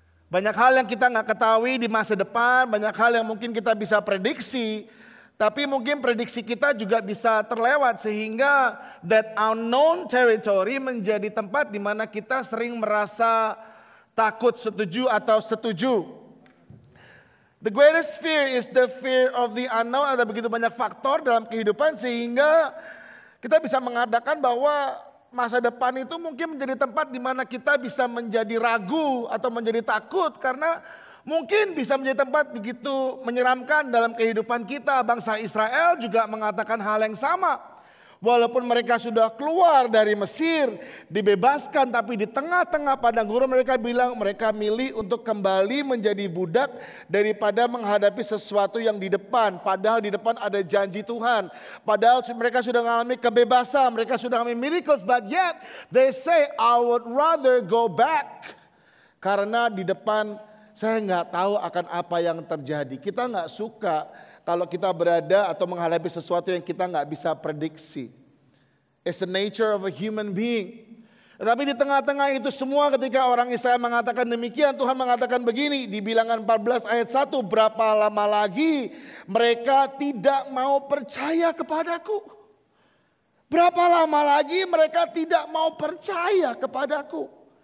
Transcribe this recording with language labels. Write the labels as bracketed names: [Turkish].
[Indonesian] Banyak hal yang kita nggak ketahui di masa depan, banyak hal yang mungkin kita bisa prediksi, tapi mungkin prediksi kita juga bisa terlewat sehingga [English] that unknown territory [Indonesian] menjadi tempat di mana kita sering merasa takut, setuju atau setuju. [English] The greatest fear is the fear of the unknown. [Indonesian] Ada begitu banyak faktor dalam kehidupan sehingga kita bisa mengatakan bahwa masa depan itu mungkin menjadi tempat di mana kita bisa menjadi ragu atau menjadi takut karena mungkin bisa menjadi tempat begitu menyeramkan dalam kehidupan kita. Bangsa Israel juga mengatakan hal yang sama. Walaupun mereka sudah keluar dari Mesir, dibebaskan, tapi di tengah-tengah padang gurun mereka bilang mereka milih untuk kembali menjadi budak daripada menghadapi sesuatu yang di depan. Padahal di depan ada janji Tuhan. Padahal mereka sudah mengalami kebebasan, mereka sudah mengalami miracles, [English] but yet they say, I would rather go back. [Indonesian] Karena di depan saya nggak tahu akan apa yang terjadi. Kita nggak suka kalau kita berada atau menghadapi sesuatu yang kita nggak bisa prediksi. [English] It's the nature of a human being. [Indonesian] Tetapi di tengah-tengah itu semua ketika orang Israel mengatakan demikian, Tuhan mengatakan begini di Bilangan 14 ayat 1, berapa lama lagi mereka tidak mau percaya kepadaku? Berapa lama lagi mereka tidak mau percaya kepadaku?